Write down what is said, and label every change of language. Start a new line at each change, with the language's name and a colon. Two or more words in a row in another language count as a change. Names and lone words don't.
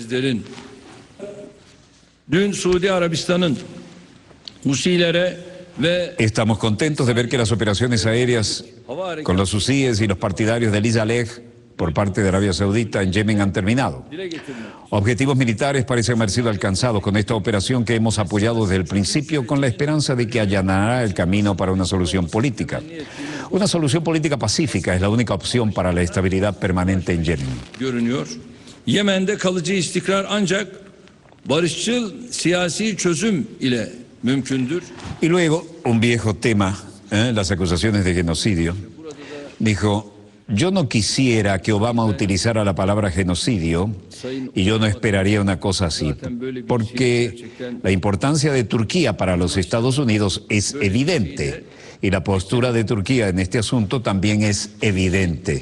Spanish: Estamos contentos de ver que las operaciones aéreas con los hutíes y los partidarios del Izaleh por parte de Arabia Saudita en Yemen han terminado. Objetivos militares parecen haber sido alcanzados con esta operación que hemos apoyado desde el principio, con la esperanza de que allanará el camino para una solución política. Una solución política pacífica es la única opción para la estabilidad permanente en Yemen.
Turkish: Yemen'de kalıcı istikrar ancak barışçıl siyasi çözüm ile mümkündür.
Spanish: Y luego, un viejo tema, las acusaciones de genocidio, dijo, yo no quisiera que Obama utilizara la palabra genocidio, y yo no esperaría una cosa así, porque la importancia de Turquía para los Estados Unidos es evidente, y la postura de Turquía en este asunto también es evidente.